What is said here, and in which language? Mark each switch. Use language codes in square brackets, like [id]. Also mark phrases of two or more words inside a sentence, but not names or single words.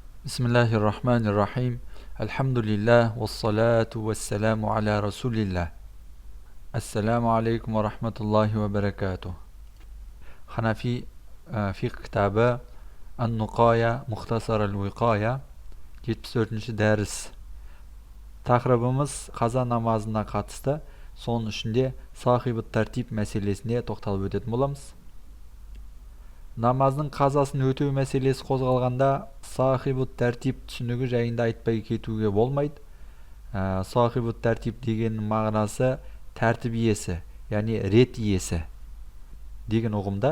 [ar] بسم الله الرحمن الرحيم. الحمد لله والصلاة والسلام على رسول الله. السلام عليكم ورحمة الله وبركاته. [kk] Hanafi fiqh kitabı An-Nukaya Muhtasar el-Vikaya 74. ders. Taqribimiz qaza namazına қатысты. Соның ішінде сахибы тәртип мәселесіне тоқталып өтетін боламыз. Намаздың қазасын өтеу мәселесі қозғалғанда сахибу тәртип түсінігі жайында айтпай кетуге болмайды. Сахибу тәртип дегеннің мағынасы тәртіп иесі, яғни рет иесі деген ұғымда.